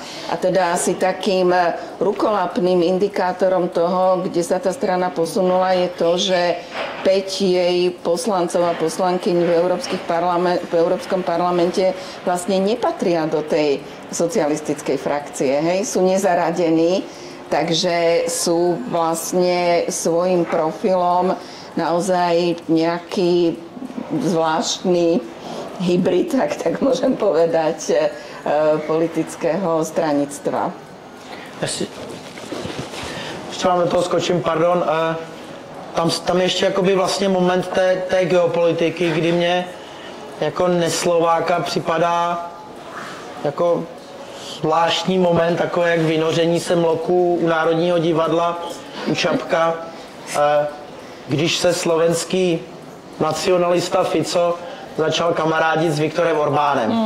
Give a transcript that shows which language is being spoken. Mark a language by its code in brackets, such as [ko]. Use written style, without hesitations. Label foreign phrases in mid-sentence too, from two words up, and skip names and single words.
[sk] A teda asi takým rukolapným indikátorom toho, kde sa tá strana posunula, je to, že 5 jej poslancov a poslankyň v Európskom parlamente vlastne nepatria do tej socialistickej frakcie. Hej? Sú nezaradení, takže sú vlastne svojím profilom naozaj nejaký zvláštny hybrid, tak môžem povedať, politického stranictva. [cs] Ještě vám do toho skočím, pardon. Tam ještě jakoby vlastně moment té geopolitiky, kdy mě jako neslováka připadá jako zvláštní moment, takové jak vynoření se mloků u Národního divadla, u Čapka, když se slovenský nacionalista Fico začal kamarádit s Viktorem Orbánem.